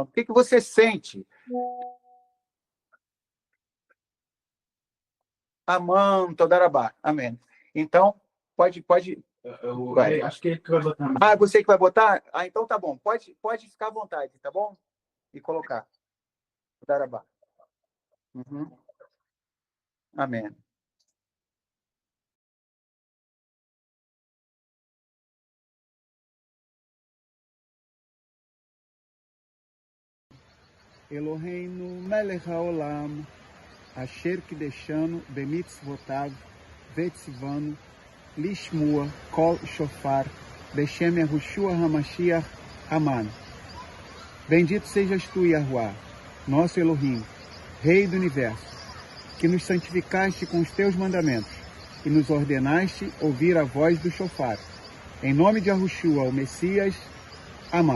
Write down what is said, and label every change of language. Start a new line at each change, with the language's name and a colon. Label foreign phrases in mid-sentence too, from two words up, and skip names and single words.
Portuguese: O que você sente? Amém, Todarabá. Amém. Então, pode. Acho que ele que vai botar. Você que vai botar? Então tá bom. Pode ficar à vontade, tá bom? E colocar. Todarabá. Uhum. Amém.
Hebrew: אלוהינו מלך העולם, אשר קידשנו במצוותיו, וציוונו, לשמוע, קול שופר, בשם יהושע המשיח,
Portuguese: Aman. Bendito sejas tu, Yahuwá, nosso Elohim, Rei do Universo, que nos santificaste com os teus mandamentos e nos ordenaste ouvir a voz do shofar. Em nome de Yahushua, o Messias, Aman.